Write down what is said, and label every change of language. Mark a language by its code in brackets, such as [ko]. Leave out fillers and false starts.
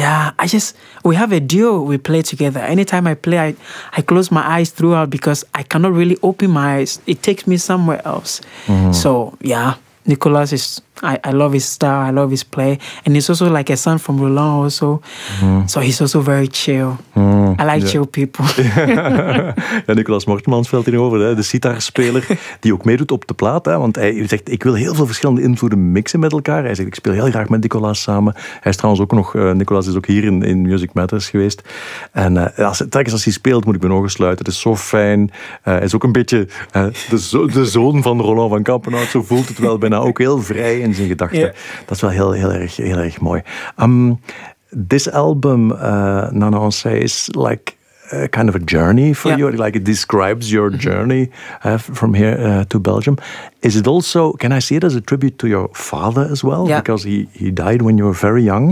[en] Yeah, we have a duo we play together. Anytime I play, I close my eyes throughout because I cannot really open my eyes. It takes me somewhere else. Mm-hmm. So, yeah. Nicolas is, I love his style, I love his play. And he's also like a son from Roland also. So he's also very chill. I like chill people. [nl] Ja, Nicolas Mortemans valt hier over, de sitarspeler die ook meedoet op de plaat. Hè, want hij zegt, ik wil heel veel verschillende invloeden mixen met elkaar. Hij zegt, ik speel heel graag met Nicolas samen. Hij is trouwens ook nog, Nicolas is ook hier in Music Matters geweest. En telkens als hij speelt, moet ik mijn ogen sluiten. Het is zo fijn. Hij is ook een beetje de zoon van Roland van Kampenhout. Zo voelt het wel bijna ook heel vrij in zijn gedachten. [en] Yeah. [nl] Dat is wel heel erg mooi. [en] This album, Nana Onse, is like a kind of a journey for you. Like it describes your journey from here to Belgium. Is it also, can I see it as a tribute to your father as well? Yeah. Because he died when you were very young.